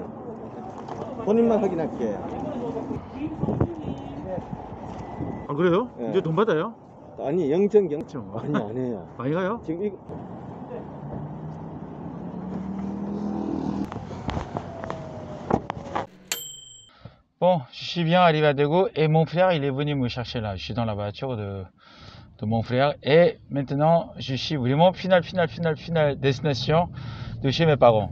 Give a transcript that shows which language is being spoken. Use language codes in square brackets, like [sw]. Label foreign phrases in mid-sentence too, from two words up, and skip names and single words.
[ko] 본인만 확인할게요. 아 그래요? 네. 이제 돈 받아요? 아니 영천 아니 안 해요. 많이 가요? 지금 이거 [fr] Bon, je suis bien arrivé à Daegu et mon frère il est venu me chercher là. Je suis dans la voiture de mon frère et maintenant je suis vraiment finale destination de chez mes parents.